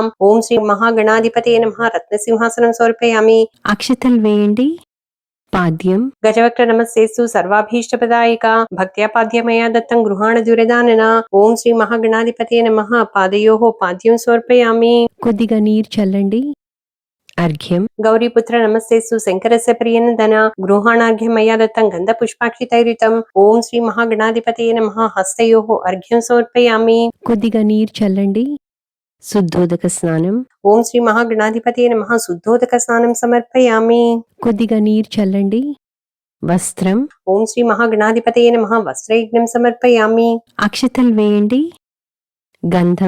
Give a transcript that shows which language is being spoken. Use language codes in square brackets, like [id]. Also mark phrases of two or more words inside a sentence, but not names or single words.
[sa] ఓం శ్రీ మహాగణాధిపతయే నమః. రత్నసింహాసనం సమర్పయామి. [te] అక్షతలు వేయండి. పాద్యం. [sa] గజవక్ర నమస్తేస్తు సర్వాభీష్టప్రదాయిక భక్త్యా పాద్యమయా దత్తం గృహాణ దురదానన. ఓం శ్రీ మహాగణాధిపతయే నమః. పాదయోః పాద్యం సమర్పయామి. [te] కొద్దిగా నీరు చల్లండి. [sa] अर्घ्यम गौरीपुत्र नमस्तेस्तु शंकरस्य प्रियनंदन गृहाणार्घ्यं मया दत्तं गंधपुष्पाक्षितैरितं ओम श्री महागणाधिपतये नमः हस्तयोः अर्घ्यं समर्पयामि। [te] కొద్దిగా నీరు చల్లండి। [sa] శుద్ధోదక స్నానం. ఓం శ్రీ మహాగణాధిపతయే నమః. శుద్ధోదక స్నానం సమర్పయామి. [te] కొద్దిగా నీరు చల్లండి. వస్త్రం. [sa] ఓం శ్రీ మహాగణాధిపతయే నమః. వస్త్రయజ్ఞం సమర్పయామి. [te] అక్షతలు వేయండి. గంధం.